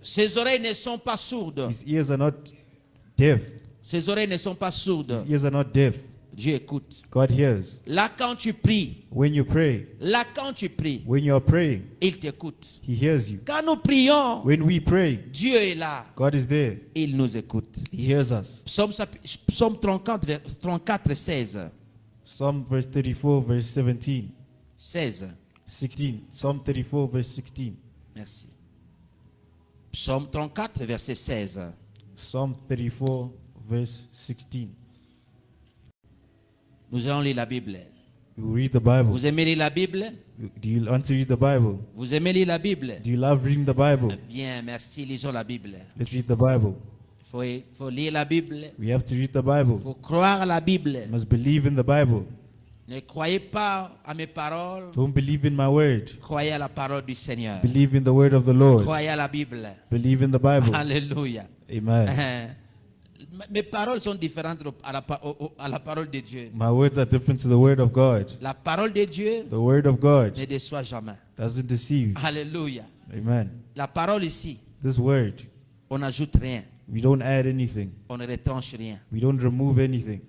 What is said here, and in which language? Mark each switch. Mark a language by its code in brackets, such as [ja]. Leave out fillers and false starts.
[fr] Ses oreilles ne sont pas sourdes. [en] His ears are not deaf. [fr] Ses oreilles ne sont pas sourdes. [en] His ears are not deaf. [fr] Dieu écoute. [en] God hears. [fr] Là, quand tu pries, [en] When you pray, when you're praying, [fr] il t'écoute. [en] He hears you. [fr] Quand nous prions, [en] When we pray, [fr] Dieu est là. [en] God is there. [fr] Il nous écoute. [en] He hears us. [fr] Psaume 34, 16. [en] Psalm verse 34, verse 17. [fr] 16. [en] 16. Psalm 34, verse 16. [fr] Merci. Psaume 34, verset 16. [en] Psalm 34, verse 16. [fr] Nous allons lire la Bible. [en] You read the Bible. [fr] Vous aimez lire la Bible? [en] Do you want to read the Bible? [fr] Vous aimez lire la Bible? [en] Do you love reading the Bible? [fr] Bien, merci. Lisons la Bible. [en] Let's read the Bible. [fr] Il faut lire la Bible. [en] We have to read the Bible. [fr] Il faut croire à la Bible. [en] You must believe in the Bible. [fr] Ne croyez pas à mes paroles. [en] Don't believe in my word. [fr] Croyez à la parole du Seigneur. [en] Believe in the word of the Lord. [fr] Croyez à la Bible. [en] Believe in the Bible. [fr] Alléluia. [en] Amen. [fr] Mes paroles sont différentes à la parole de Dieu. [en] My words are different to the word of God. [fr] La parole de Dieu [en] The word of God [fr] ne déçoit jamais. [en] doesn't deceive. [fr] Alléluia. [en] Amen. [fr] La parole ici, [en] This word, [fr] on n'ajoute rien. [en] we don't add anything. [fr] On ne retranche rien. [en] We don't remove anything.